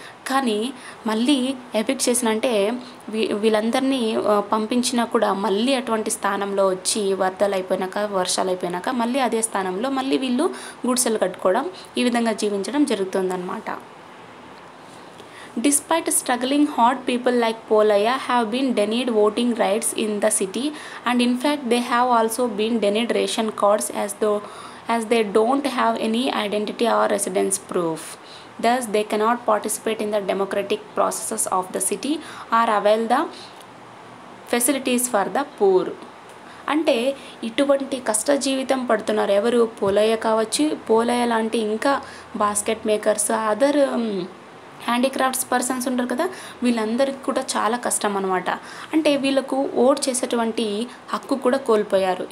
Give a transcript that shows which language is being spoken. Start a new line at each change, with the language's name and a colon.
Telugu: కానీ మళ్ళీ ఎవిక్ట్ చేసిన అంటే వీళ్ళందరినీ పంపించినా కూడా మళ్ళీ అటువంటి స్థానంలో వచ్చి వరదలు అయిపోయినాక వర్షాలు అయిపోయినాక మళ్ళీ అదే స్థానంలో మళ్ళీ వీళ్ళు గుడిసెలు కట్టుకోవడం ఈ విధంగా జీవించడం జరుగుతుందన్నమాట.
English: Despite struggling, hot people like Polaya have been denied voting rights in the city, and in fact they have also been denied ration cards as they don't have any identity or residence proof. Thus they cannot participate in the democratic processes of the city or avail the facilities for the poor.
Telugu: అంటే ఇటువంటి కష్ట జీవితం పడుతున్నారు ఎవరు? పోలయ్య కావచ్చు, పోలయ్య లాంటి ఇంకా basket makers, other handicrafts persons ఉంటారు కదా, వీళ్ళందరికీ కూడా చాలా కష్టం అనమాట. అంటే వీళ్ళకు ఓట్ చేసేటువంటి హక్కు కూడా కోల్పోయారు.